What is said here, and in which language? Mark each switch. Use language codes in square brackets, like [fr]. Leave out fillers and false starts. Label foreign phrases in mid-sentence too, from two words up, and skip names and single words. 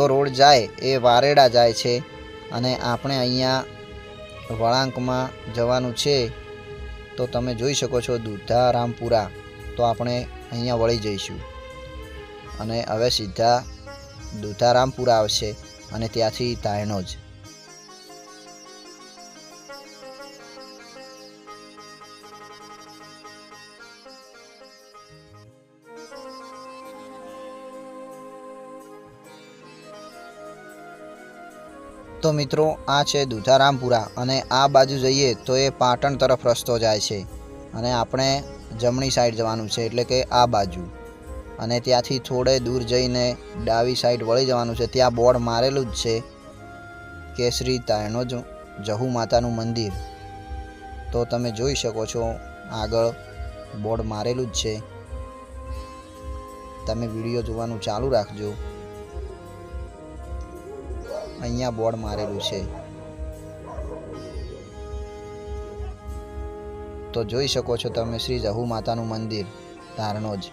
[gu] રોડ જાએ એ વારેડા જાએ છે અને આપણે અહીંયા વળાંક મેં જવાનું છે। તો તમે જોઈ શકો છો દૂધા રામપુરા। તો આપણે અહીંયા વળી જઈશું અને હવે સીધા દૂધા રામપુરા આવશે અને ત્યાંથી ધાયણોજ। તો મિત્રો, આ છે દૂધા રામપુરા અને આ બાજુ જઈએ તો યે પાટણ તરફ રસ્તો જાય છે અને આપણે જમણી સાઇડ જવાનું છે એટલે કે આ બાજુ। અને ત્યાંથી થોડે દૂર જઈને ડાબી સાઇડ વળી જવાનું છે। ત્યાં બોર્ડ મારેલું જ છે કે શ્રી તાયણોજ જહુ માતાનું મંદિર। તો તમે જોઈ શકો છો આગળ બોર્ડ મારેલું જ છે। તમે વિડિયો જોવાનું ચાલુ રાખજો। અહીંયા બોર્ડ મારેલું છે। તો જોઈ શકો છો તમે શ્રી જહુ માતાનું મંદિર ધારણોજ।